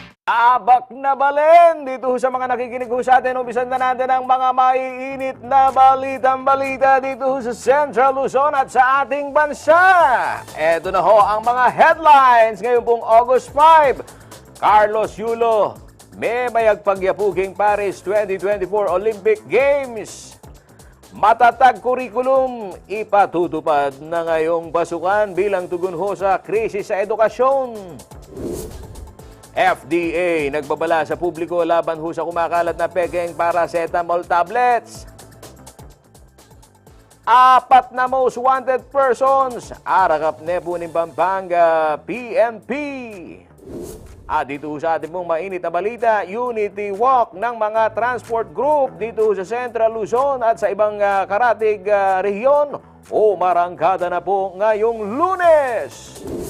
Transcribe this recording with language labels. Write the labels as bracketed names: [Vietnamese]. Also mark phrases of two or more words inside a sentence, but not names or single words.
[Filipino] Abak na balen dito sa mga nakikinig ho sa atin. Umpisan na natin ang mga maiinit na balita dito sa Central Luzon at sa ating bansa. Eto na ho ang mga headlines ngayon pong August 5. Carlos Yulo, may mayagpagyapuking Paris 2024 Olympic Games. Matatag kurikulum, ipatutupad na ngayong pasukan bilang tugon ho sa krisis sa edukasyon. FDA nagbabala sa publiko laban ho sa kumakalat na pekeng paracetamol tablets. 4 na [English] most wanted persons, [Pampanga] arakap nepo ng Pampanga, PNP. [Filipino] At dito sa ating pong mainit na balita, Unity Walk ng mga transport group dito sa Central Luzon at sa ibang karatig rehiyon o marangkada na po ngayong Lunes.